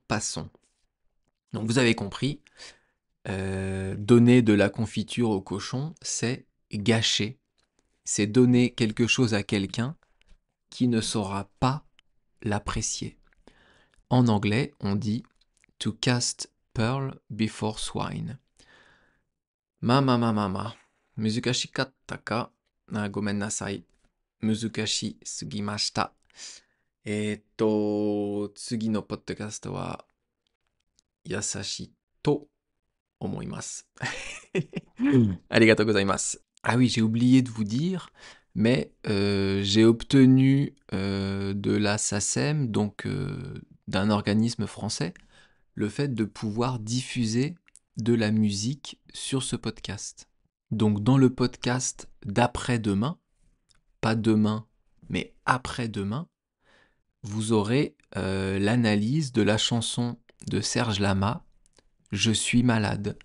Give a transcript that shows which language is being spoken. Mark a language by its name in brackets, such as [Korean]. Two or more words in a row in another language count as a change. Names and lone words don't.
[French] Donc vous avez compris, donner de la confiture aux cochons, c'est gâcher, c'est donner quelque chose à quelqu'un qui ne saura pas l'apprécier. En anglais, on dit [English] to cast pearl before swine. [Japanese] Mama. 難しかったか？ごめんなさい. 難しすぎました. 次のポッドキャストは優しいと思います。ありがとうございます. [French] Ah oui, j'ai oublié de vous dire, mais j'ai obtenu de la SACEM, donc d'un organisme français, le fait de pouvoir diffuser de la musique sur ce podcast. Donc dans le podcast d'après-demain, pas demain, mais après-demain, vous aurez l'analyse de la chanson de Serge Lama, Je suis malade.